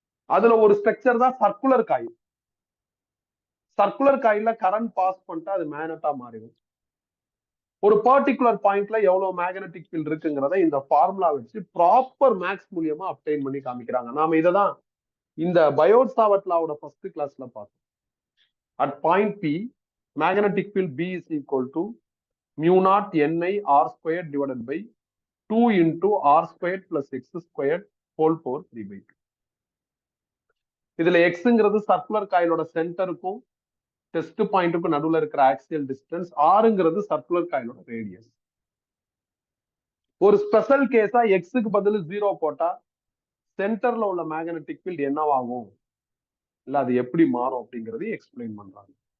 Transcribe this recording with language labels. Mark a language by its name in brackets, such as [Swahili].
[Tamil] அதுல ஒரு ஸ்ட்ரக்சர் தான் சர்க்குலர் காயில். சர்க்குலர் காயில கரண்ட் பாஸ் பண்ணிட்டா அது மேக்னெட்டா மாறிடும். ஒரு பர்டிகுலர் பாயிண்ட்ல எவ்வளவு மேக்னெட்டிக் ஃபீல்ட் இருக்குங்கிறத இந்த ஃபார்முலா வச்சு ப்ராப்பர் மேக்ஸ் மூலியமா அப்டைன் பண்ணி காமிக்கிறாங்க. நாம இததான் இந்த பயோட் சாவர்ட் லாவோட ஃபர்ஸ்ட் கிளாஸ்ல பார்த்தோம். [English] At point B magnetic field B is equal to mu naught ni r squared divided by 2 into r squared plus x squared whole power 3/2. [Tamil] இதுல எக்ஸ்ங்கிறது சர்க்குலர் காயிலோட சென்டருக்கும் டெஸ்ட் பாயிண்ட்டுக்கும் நடுவுல இருக்கிற ஆக்சியல் டிஸ்டன்ஸ், ஆறுங்கிறது circular காயிலோட radius. ஒரு special கேஸா எக்ஸுக்கு பதில் 0 போட்டா சென்டர்ல உள்ள மேக்னெட்டிக் ஃபீல்ட் என்னவாகும், இல்ல அது எப்படி மாறும் அப்படிங்கறது எக்ஸ்பிளைன் பண்றாங்க.